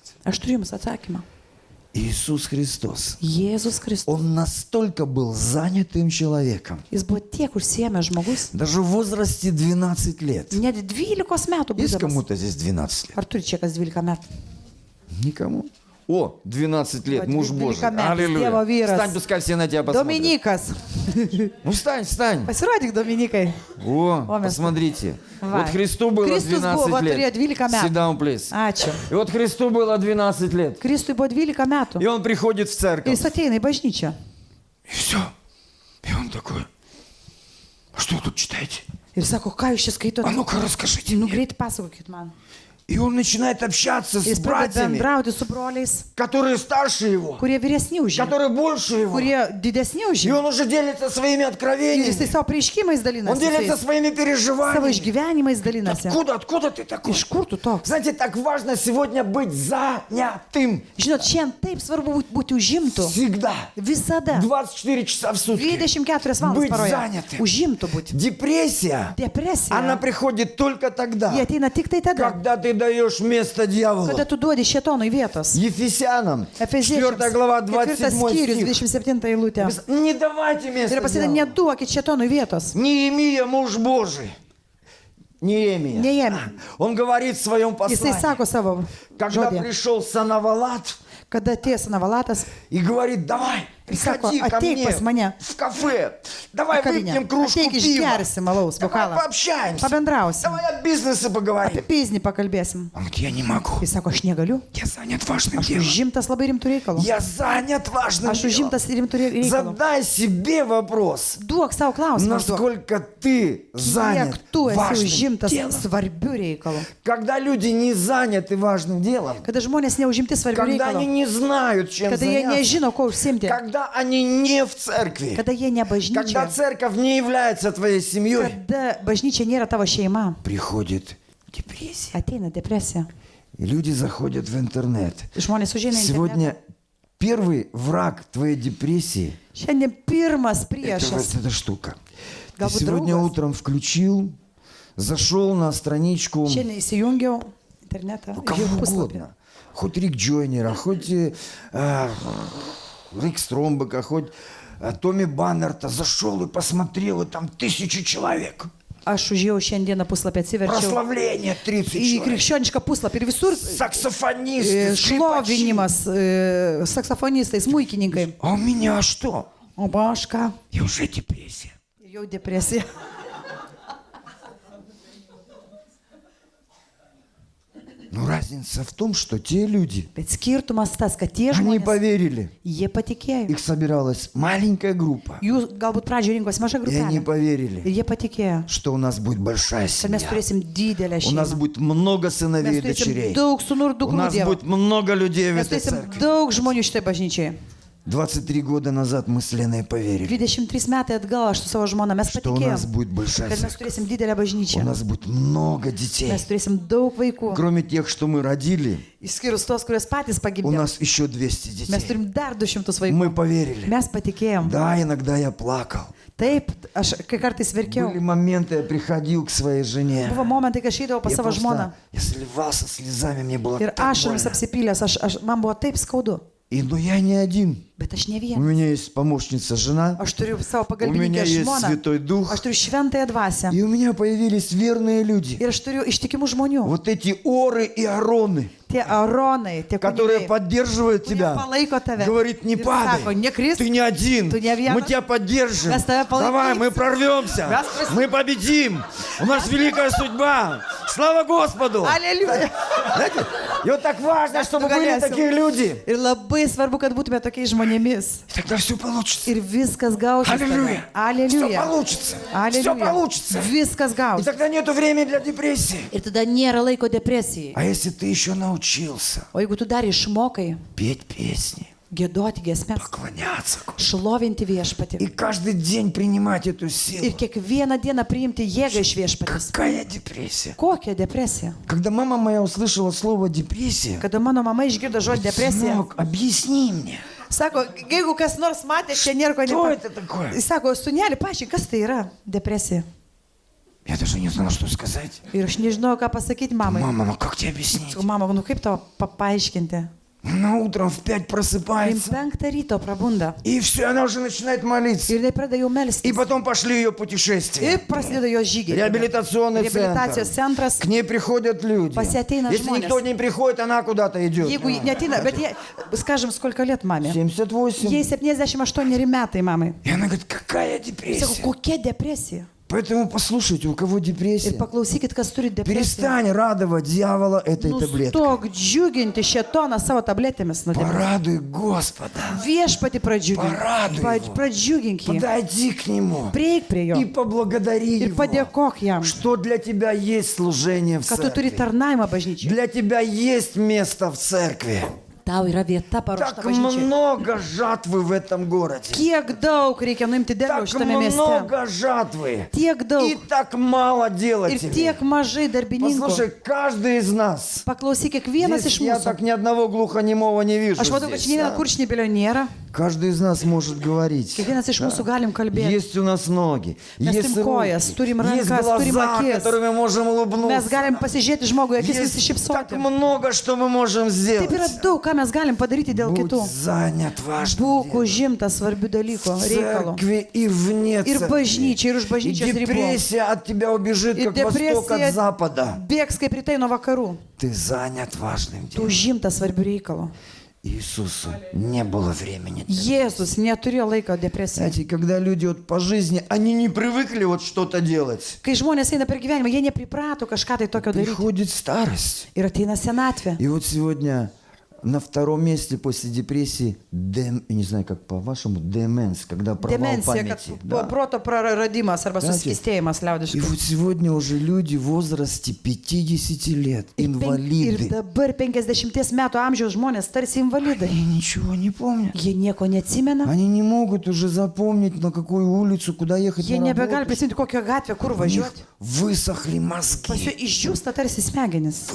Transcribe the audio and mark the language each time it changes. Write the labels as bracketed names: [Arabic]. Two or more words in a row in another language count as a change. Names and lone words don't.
[Lithuanian] Aš turiu jums atsakymą. [Russian] Иисус Христос, [Lithuanian] Jėzus Kristus. [Russian] Он настолько был занятым человеком, [Lithuanian] Jis buvo tiek užsiėmęs žmogus. [Russian] даже в возрасте 12 лет. [Lithuanian] Net 12 metų [Russian] Есть [Lithuanian] būdamas. [Russian] кому-то здесь 12 лет? [Lithuanian] Ar turi čia kas 12 metų? [Russian] Никому. О, 12 лет, Вот, муж Божий. великомятый, Аллилуйя. Дева Вирос. Встань, пускай все на тебя посмотрят. [Lithuanian] Dominikas. [Russian] Ну встань, встань. [Lithuanian] Pasirodyk, Dominikai. О, О, mes- [Russian] посмотрите. [Lithuanian] Va. [Russian] Вот Христу было [Lithuanian] Kristus buvo, 12 turėjo [Russian] лет. [Lithuanian] 12 metų. [English] Sit down, please. [Lithuanian] Ačiū. [Russian] И вот Христу было 12 лет. [Lithuanian] Kristui buvo 12 metų. [Russian] И он приходит в [Lithuanian] Ir [Russian] церковь. [Lithuanian] jis ateina į bažnyčią. [Russian] И все. И он такой, а что вы тут читаете? [Lithuanian] Ir sako, ką jūs čia [Russian] А [Lithuanian] skaitote? [Russian] ну-ка расскажите [Lithuanian] Nu, [Russian] мне. [Lithuanian] greit pasakokit man. [Russian] И он начинает общаться [Lithuanian] Jis [Russian] с [Lithuanian] pradeda [Russian] братьями, [Lithuanian] bendrauti su broliais, [Russian] которые старше его, [Lithuanian] kurie vyresni už jį, [Russian] которые больше его. [Lithuanian] kurie didesni už [Russian] И [Lithuanian] jį. [Russian] он уже делится своими [Lithuanian] Ir jisai [Russian] откровениями. [Lithuanian] savo prieškimais [Russian] Он [Lithuanian] dalinasi, [Russian] делится [Lithuanian] jisai [Russian] своими [Lithuanian] savo [Russian] переживаниями. [Lithuanian] išgyvenimais dalinasi. [Russian] Откуда ты такой? [Lithuanian] Iš kur tu toks? [Russian] Знаете, так важно сегодня быть занятым. [Lithuanian] Žinot, šiandien taip svarbu būti užimtų. [Russian] Всегда. [Lithuanian] Visada. [Russian] 24 часа в сутки. [Lithuanian] 24 [Russian] Быть [Lithuanian] valandas paroje. [Russian] занятым. [Lithuanian] Užimtų būti. [Russian] Депрессия, она [Lithuanian] Depresija. [Russian] приходит только тогда, [Lithuanian] Jie ateina tik tai tada, [Russian] когда ты даешь место дьяволу. [Lithuanian] kada tu duodi šėtonui vietos. [Russian] Ефесянам, 4 [Lithuanian] Efeziečiams. [Russian] глава, [Lithuanian] 4 [Russian] 27 [Lithuanian] skyrius, [Russian] стих. [Lithuanian] 27 eilutė. [Russian] Не давайте место [Lithuanian] Ir pasideda, [Russian] дьяволу. [Lithuanian] neduokit šėtonui vietos. [Russian] Неемия, муж Божий. Неемия. Неемия. Он говорит в своем [Lithuanian] Jisai [Russian] послании, [Lithuanian] sako savo [Russian] когда [Lithuanian] žodį, [Russian] пришел Санавалат [Lithuanian] kada atėjo Sanavalatas, [Russian] и говорит, давай, приходи [Lithuanian] sako, [Russian] ко [Lithuanian] ateik [Russian] мне [Lithuanian] pas mane [Russian] в кафе, давай [Lithuanian] kavinę, [Russian] выпьем кружку [Lithuanian] ateik [Russian] пива, [Lithuanian] išgersim malaus [Russian] давай [Lithuanian] bokalą, [Russian] пообщаемся, [Lithuanian] pabendrausim, [Russian] давай о бизнесе [Lithuanian] apie [Russian] поговорим. [Lithuanian] biznį pakalbėsim. [Russian] Он говорит, я не могу, [Lithuanian] Jis sako, aš negaliu, [Russian] я занят важным [Lithuanian] aš [Russian] делом. [Lithuanian] užimtas labai rimtų reikalų. [Russian] Я занят важным [Lithuanian] Aš [Russian] делом. [Lithuanian] užimtas rimtų reikalų. [Russian] Задай себе вопрос, [Lithuanian] Duok savo klausimą, užduok. [Russian] насколько ты занят [Lithuanian] Kiek tu esi [Russian] важным [Lithuanian] užimtas [Russian] делом. [Lithuanian] svarbių reikalų. [Russian] Когда люди не заняты важным делом, [Lithuanian] Kada žmonės neužimti svarbių [Russian] когда они [Lithuanian] reikalų. [Russian] не знают, чем [Lithuanian] Kada jie [Russian] заняться, [Lithuanian] nežino, ko užsimti. [Russian] когда они не в церкви, [Lithuanian] Kada jie ne [Russian] когда [Lithuanian] bažnyčia. [Russian] церковь не является твоей семьей, [Lithuanian] Kada bažnyčia nėra tavo šeima. [Russian] приходит депрессия. [Lithuanian] Ateina depresija. [Russian] И люди заходят в интернет. [Lithuanian] Žmonės užeina į internetą. [Russian] Сегодня первый враг твоей депрессии [Lithuanian] Šiandien pirmas [Russian] это [Lithuanian] priešas. [Russian] вот эта штука. Ты [Lithuanian] Galbūt [Russian] сегодня [Lithuanian] draugas. [Russian] утром включил, зашел на страничку [Lithuanian] Šiandien įsijungiau internetą. [Russian] ну, [Lithuanian] Žiūrėjau [Russian] кого [Lithuanian] puslapį. [Russian] угодно. Хоть Рик Джойнера, хоть Рик Стромбека, хоть Томми Баннерта. Зашел и посмотрел, и там 1000 человек. [Lithuanian] Aš užėjau šiandieną puslapį, atsiverčiau [Russian] Прославление 30 [Lithuanian] į [Russian] человек. [Lithuanian] krikščionišką puslapį ir visur [Russian] Саксофонисты, скрипачи. [Lithuanian] šlovinimas, saksofonistai, smuikininkai. [Russian] А у меня что? [Lithuanian] O baška. [Russian] И уже депрессия. [Lithuanian] Jau depresija. [Russian] Но разница в том, что те люди, [Lithuanian] Bet skirtumas tas, kad tie [Russian] они [Lithuanian] žmonės, [Russian] поверили. [Lithuanian] jie patikėjo. [Russian] Их собиралась маленькая группа. [Lithuanian] Jūs galbūt pradžioje rinkosi maža [Russian] И они [Lithuanian] grupelė. [Russian] поверили, [Lithuanian] Ir jie patikėjo, [Russian] что у нас будет большая [Lithuanian] kad mes [Russian] семья. [Lithuanian] turėsim didelę [Russian] У нас [Lithuanian] šeimą. [Russian] будет много [Lithuanian] Mes [Russian] сыновей и [Lithuanian] turėsim [Russian] дочерей. [Lithuanian] daug sunų ir [Russian] У [Lithuanian] dukrų [Russian] нас [Lithuanian] Dievo. [Russian] будет много людей в [Lithuanian] Mes [Russian] этой [Lithuanian] turėsim [Russian] церкви. [Lithuanian] daug žmonių šitai bažnyčiai. [Russian] 23 года назад мы с Леной поверили, [Lithuanian] 23 metai atgal aš su savo žmona mes [Russian] что у нас [Lithuanian] patikėjom, [Russian] будет большая [Lithuanian] kad mes [Russian] церковь. [Lithuanian] turėsim didelę bažnyčią. [Russian] У нас будет много детей. [Lithuanian] Mes turėsim daug vaikų. [Russian] Кроме тех, что мы родили, [Lithuanian] Išskyrus tos, kurios patys [Russian] у [Lithuanian] pagimdė. [Russian] нас еще 200 [Lithuanian] Mes [Russian] детей. [Lithuanian] turim dar 200 vaikų. [Russian] Мы поверили. [Lithuanian] Mes patikėjom. [Russian] Да, иногда я плакал. [Lithuanian] Taip, aš kai kartais verkiau. [Russian] Были моменты, я приходил к своей жене. [Lithuanian] Buvo momentai, kai aš eidavau pas [Russian] Я [Lithuanian] savo žmoną. [Russian] я сливался слезами, мне было [Lithuanian] Ir [Russian] так [Lithuanian] ašaromis [Russian] больно. [Lithuanian] apsipylęs, man buvo taip skaudu. [Russian] Но я не один. [Lithuanian] Bet aš ne [Russian] У [Lithuanian] vienas. [Russian] меня есть помощница жена, [Lithuanian] Aš turiu savo [Russian] у меня [Lithuanian] pagalbininkę [Russian] есть [Lithuanian] žmoną. [Russian] Святой Дух, [Lithuanian] Aš turiu šventąją dvasę. [Russian] и у меня появились верные люди. [Lithuanian] Ir aš turiu ištikimų žmonių. [Russian] Вот эти Оры и Ароны, [Lithuanian] Tie aronai, tie [Russian] которые [Lithuanian] kunigai, [Russian] поддерживают [Lithuanian] kurie [Russian] тебя. [Lithuanian] palaiko tave. [Russian] Говорит, не [Lithuanian] Ir [Russian] падай, [Lithuanian] sako, nekris, [Russian] ты не один, [Lithuanian] tu ne vienas. [Russian] мы тебя поддержим. [Lithuanian] Mes tave palaikysim. [Russian] Давай, мы прорвемся, [Lithuanian] Mes [Russian] мы победим. У нас великая судьба. Слава Господу! Аллилуйя. Знаете, и вот так важно, чтобы были [Lithuanian] nugalėsim. [Russian] такие люди. [Lithuanian] Ir labai svarbu, kad būtume tokiais žmonėmis. [Russian] И тогда все получится. [Lithuanian] Ir viskas gausis. [Russian] Аллилуйя. Все [Lithuanian] Aleliuja. [Russian] получится. Все [Lithuanian] Aleliuja. [Russian] получится. [Lithuanian] Viskas [Russian] И [Lithuanian] gausis. [Russian] тогда нету времени для депрессии. [Lithuanian] Ir tada nėra laiko depresijai. [Russian] А если ты еще научился [Lithuanian] O jeigu tu dar išmokai [Russian] петь песни, [Lithuanian] giedoti giesmes, [Russian] поклоняться, [Lithuanian] šlovinti viešpatį [Russian] и каждый день принимать эту [Lithuanian] ir [Russian] силу, [Lithuanian] kiekvieną dieną priimti jėgą iš viešpatės. [Russian] какая депрессия? [Lithuanian] Kokia depresija? [Russian] Когда мама моя услышала слово депрессия, [Lithuanian] Kada mano mama išgirdo žodį depresija, [Russian] сынок, объясни мне, [Lithuanian] sako, jeigu kas nors matė, čia nėra ko [Russian] что [Lithuanian] nepa... [Russian] это такое? [Lithuanian] Jis sako, sunelį, paaiškink, kas tai yra depresija. [Russian] Я даже не знала, что сказать. [Lithuanian] Ir aš nežinau, ką pasakyti mamai. [Russian] Мама, ну как тебе объяснить? [Lithuanian] Sakau, mama, nu kaip tau paaiškinti? [Russian] Она утром в 5 [Lithuanian] Jis [Russian] просыпается, [Lithuanian] 5 ryto prabunda [Russian] и все, она уже начинает молиться. [Lithuanian] ir jinai pradeda jau [Russian] И [Lithuanian] melstis. [Russian] потом пошли ее [Lithuanian] Ir [Russian] путешествия. [Lithuanian] prasideda jos žygiai. [Russian] Реабилитационный [Lithuanian] Reabilitacijos [Russian] центр. [Lithuanian] centras. [Russian] К ней приходят люди. [Lithuanian] Pas ją ateina [Russian] Если [Lithuanian] žmonės. [Russian] никто не приходит, она куда-то идет. [Lithuanian] Jeigu netina, bet jie, [Russian] скажем, сколько лет маме? 78. [Lithuanian] Jai 78 metai mamai. [Russian] И она говорит, какая [Lithuanian] Sakau, [Russian] депрессия? [Lithuanian] kokia depresija? [Russian] Поэтому послушайте, у кого [Lithuanian] Ir [Russian] депрессия, [Lithuanian] paklausykit, kas turi depresiją. [Russian] перестань радовать дьявола этой таблеткой. [Lithuanian] Nustok džiuginti šetoną savo tabletėmis nuodėmės. [Russian] Порадуй Господа. [Lithuanian] Viešpati [Russian] Paraduj его. [Lithuanian] pradžiugink jį. [Russian] Подойди к нему [Lithuanian] Prieik prie jo [Russian] и поблагодари [Lithuanian] ir [Russian] его, [Lithuanian] padėkok jam, [Russian] что для тебя есть служение в [Lithuanian] kad tu turi [Russian] церкви. [Lithuanian] tarnavimą bažnyčiai. [Russian] Для тебя есть место в церкви. [Lithuanian] Tau yra vieta paruošta [Russian] Так [Lithuanian] bažnyčiai. [Russian] много жатвы в этом городе. [Lithuanian] Kiek daug reikia nuimti derlių [Russian] Так [Lithuanian] šitame mieste. [Russian] много жатвы. [Lithuanian] Tiek [Russian] И [Lithuanian] daug [Russian] так мало [Lithuanian] ir [Russian] делателей. [Lithuanian] tiek mažai darbininkų. [Russian] Послушай, каждый из нас. [Lithuanian] Paklausyk, kiekvienas [Russian] Здесь [Lithuanian] iš [Russian] я [Lithuanian] mūsų. [Russian] так ни одного глухонемого не вижу. [Lithuanian] Aš matau, kad [Russian] Здесь, [Lithuanian] šiandien [Russian] да. [Lithuanian] kurčnebylio nėra. [Russian] Каждый из нас может говорить. [Lithuanian] Kiekvienas iš mūsų galim kalbėti. [Russian] Есть у нас ноги, [Lithuanian] Mes [Russian] есть [Lithuanian] turim kojas, [Russian] руки, [Lithuanian] turim [Russian] есть [Lithuanian] rankas, turim [Russian] глаза, [Lithuanian] akis. [Russian] которыми можем [Lithuanian] Mes [Russian] улыбнуться. [Lithuanian] galim pasižiūrėti žmogui, akis [Russian] Есть так [Lithuanian] nusišypsoti. [Russian] много, что мы можем [Lithuanian] Taip yra [Russian] сделать. [Lithuanian] daug, ką mes galim padaryti dėl [Russian] Будь [Lithuanian] kitų. [Russian] занят важным [Lithuanian] Būk [Russian] делом. [Lithuanian] užimtas svarbių dalykų, [Russian] В [Lithuanian] reikalų. [Russian] церкви и вне [Lithuanian] Ir [Russian] церкви. [Lithuanian] bažnyčiai, ir už [Russian] И [Lithuanian] bažnyčios ribų. [Russian] депрессия от тебя убежит, И как восток от депрессия запада. [Lithuanian] Bėgs kaip rytai nuo vakarų. [Russian] Ты занят важным [Lithuanian] Tu [Russian] делом. [Lithuanian] užimtas svarbių reikalų. [Russian] Иисусу не было времени. для [Lithuanian] Jėzus neturėjo laiko depresijai. [Russian] Знаете, когда люди вот по жизни, они не привыкли вот что-то делать. [Lithuanian] Kai žmonės eina per gyvenimą, jie nepriprato kažką tai tokio daryti. [Russian] Приходит старость. [Lithuanian] Ir ateina senatvė. [Russian] И вот сегодня на втором месте после депрессии, не знаю, как по-вашему, деменс, когда провал [Lithuanian] Demencija, kad [Russian] памяти. [Lithuanian] buvo [Russian] Да. [Lithuanian] proto praradimas arba [Russian] Знаете, [Lithuanian] suskistėjimas [Russian] И [Lithuanian] liaudiškai. [Russian] вот сегодня уже люди в возрасте 50 лет, [Lithuanian] Ir [Russian] инвалиды, [Lithuanian] dabar 50 metų amžiaus žmonės tarsi invalidai. [Russian] они ничего не помнят. [Lithuanian] Jie nieko neatsimena. [Russian] Они не могут уже запомнить, на какую улицу, куда ехать [Lithuanian] Jie [Russian] на [Lithuanian] nebegali [Russian] работу. [Lithuanian] prisiminti kokią gatvę, kur [Russian] У них [Lithuanian] važiuoti. [Russian] высохли [Lithuanian] Pas jų [Russian] мозги. [Lithuanian] išdžiūsta tarsi smegenis.